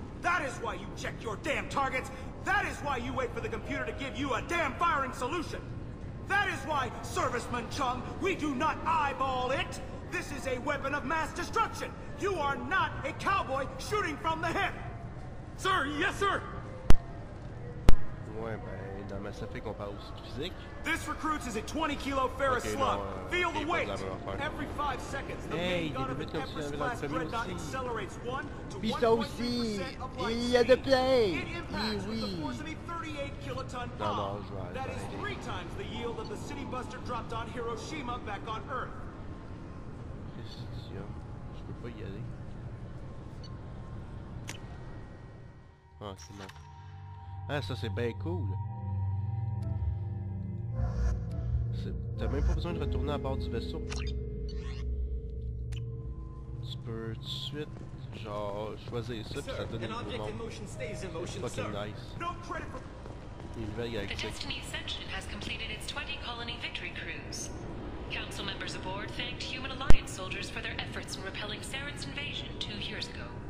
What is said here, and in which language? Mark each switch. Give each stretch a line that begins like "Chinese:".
English: That is why you check your damn targets. That is why you wait for the computer to give you a damn firing solution. That is why, Serviceman Chung, we do not eyeball it. This is a weapon of mass destruction. You are not a cowboy shooting from the hip. Sir, yes, sir.
French: Ouais, ben, dans Mass Effect, on parle aussi de physique.
English: This recruits is a 20 kilo ferrous slug. Feel the weight. Every 5 seconds, the main gun of an Everest-class dreadnought accelerates 1 to 1.3% of light speed. It impacts with the force of a 38 kiloton bomb. That is 3 times the yield of the city buster dropped on Hiroshima back on Earth.
French: Question. Je peux pas y aller. Ah, c'est bon. Ah, ça c'est bien cool. T'as même pas besoin de retourner à bord du vaisseau. Tu peux tout de suite, genre, choisir ça, puis ça te donne un nouveau monde. C'est fucking nice. Les nouvelles galactiques.
English: The Destiny Ascension has completed its 20 colony victory cruise. Council members aboard thanked Human Alliance soldiers for their efforts in repelling Saren's invasion 2 years ago.